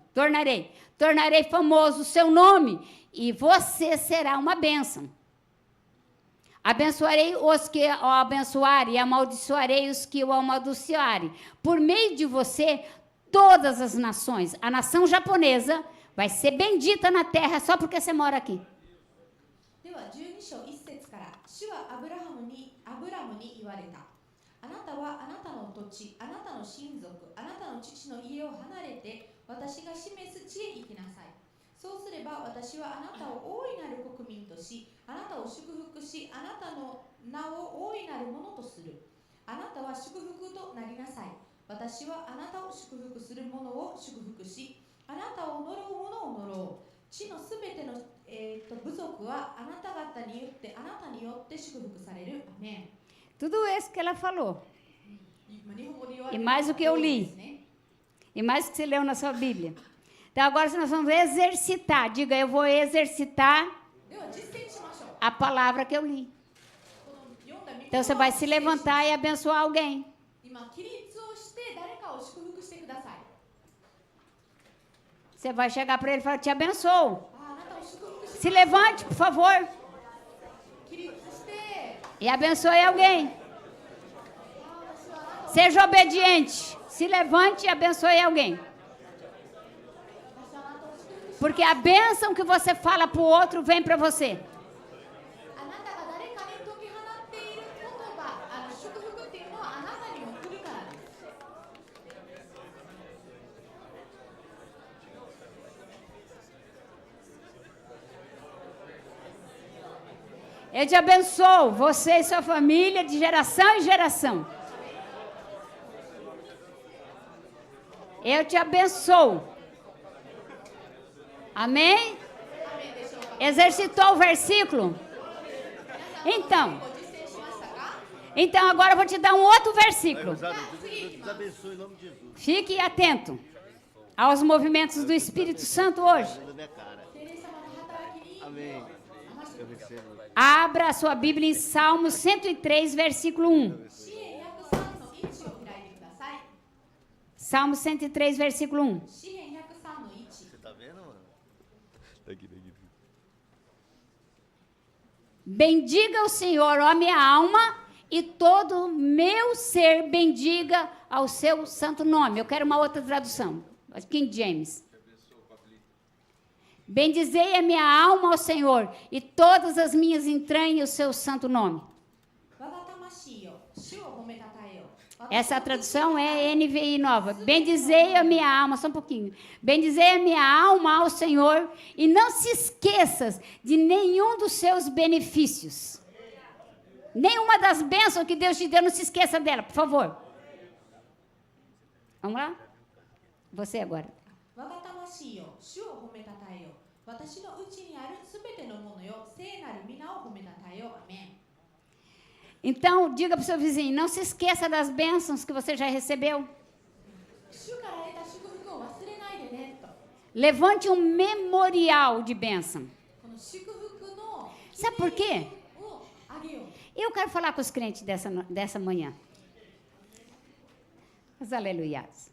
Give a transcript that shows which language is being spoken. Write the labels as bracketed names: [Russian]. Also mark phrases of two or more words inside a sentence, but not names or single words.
[Portuguese] Tornarei famoso o seu nome, e você será uma bênção. Abençoarei os que o abençoarem, e amaldiçoarei os que o amaldiçoarem. Por meio de você, todas as nações, a nação japonesa vai ser bendita na terra só porque você mora aqui. [Japanese] では12章1節から主はアブラムに言われた。あなたはあなたの土地、あなたの親族、あなたの父の家を離れて私が示す地へ行きなさい。そうすれば私はあなたを大いなる国民とし、あなたを祝福し、あなたの名を大いなるものとする。あなたは祝福となりなさい。私はあなたを祝福する者を祝福し、あなたを呪う者を呪う。地のすべての、部族はあなた方によって祝福される。アメン。 [Portuguese] Tudo isso que ela falou. [Japanese] 日本語で言われ [Portuguese] E [Japanese] る [Portuguese] mais o que eu [Japanese] 通り [Portuguese] li. [Japanese] ですね。 [Portuguese] E mais o que você leu na sua Bíblia. Então, agora nós vamos exercitar. Diga, eu vou exercitar [Japanese] では実践しましょう。 [Portuguese] a palavra que eu li. [Japanese] この読んだ御言葉を [Portuguese] Então, você vai se levantar e abençoar alguém. [Japanese] 今起立をして誰かを祝福してください。 [Portuguese] Você vai chegar para ele e falar, te abençoo. [Japanese] あなたを祝福して [Portuguese] Se levante, por favor, [Japanese] 起立して [Portuguese] e abençoe alguém. [Japanese] 私はあなたを [Portuguese] Seja obediente. Se levante e abençoe alguém. [Japanese] 私はあなたを祝福し [Portuguese] Porque a bênção que você fala para o outro vem para você. [Japanese] あなたが誰かに解き放っている言葉、祝福っていうのはあなたにも来るからです。 [Portuguese] Eu te abençoo, você e sua família, de geração em geração. Eu te abençoo. Amém? Exercitou o versículo? Então, [Japanese] ご実践しましたか？ [Portuguese] então agora eu vou te dar um outro versículo. Deus abençoe em nome de Jesus. Fique atento aos movimentos do Espírito Santo hoje. Na minha cara. [Japanese] 聖霊様の働きに [Portuguese] Amém. [Japanese] 騙して [Portuguese] Eu [Japanese] ください。 [Portuguese] recebo. Abra a sua Bíblia em Salmo 103, versículo 1. [Japanese] 支援103の1を開いてください。 [Portuguese] Salmo 103, versículo 1. [Japanese] 支援103の1。 [Portuguese] Você tá vendo, mano? Daqui. Bendiga o Senhor, ó minha alma, e todo meu ser bendiga ao seu santo nome. Eu quero uma outra tradução. King James. Bendizei a minha alma ao Senhor, e todas as minhas entranhas o seu santo nome. [Japanese] 我が魂よ、主を褒めたたえよ。 [Portuguese] Essa tradução é NVI nova. Bendizei a minha alma, só um pouquinho. Bendizei a minha alma ao Senhor, e não se esqueças de nenhum dos seus benefícios. Nenhuma das bênçãos que Deus te deu, não se esqueça dela, por favor. Vamos lá? Você agora. [Japanese] 我が魂よ、主を褒めたたえよ。私のうちにあるすべてのものよ、聖なる皆を褒めたたえよ。アメン。 [Portuguese] Então, diga para o seu vizinho, não se esqueça das bênçãos que você já recebeu. [Japanese] 主から得た祝福を忘れないでねと。 [Portuguese] Levante um memorial de bênção. [Japanese] この祝福の [Portuguese] Sabe por quê? [Japanese] をあげよう。 [Portuguese] Eu quero falar com os crentes dessa manhã. Os aleluiados.